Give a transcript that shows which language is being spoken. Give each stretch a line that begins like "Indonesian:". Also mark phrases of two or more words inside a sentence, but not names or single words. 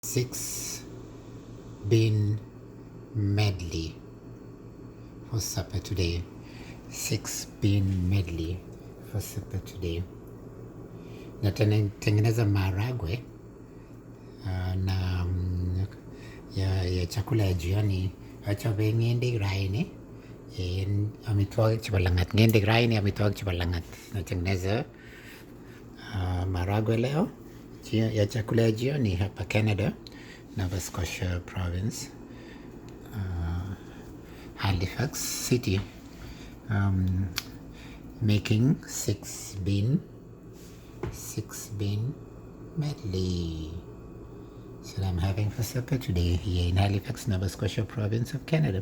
English: 6 BEAN Medley for supper today. 6 BEAN Medley for supper today.
Swahili: Natengeneza maharagwe na ya chakula ya jioni.
Kalenjin: Achabe ng'endek raini amitwogik chebo lang'at. Ng'endek raini amitwogik chebo lang'at.
Swahili: Natengeneza maharagwe leo ya chakula ya jioni hapa Canada, Nova Scotia province, Halifax city.
English: Making 6 BEAN medley. So I'm having for supper today here in Halifax, Nova Scotia province of Canada.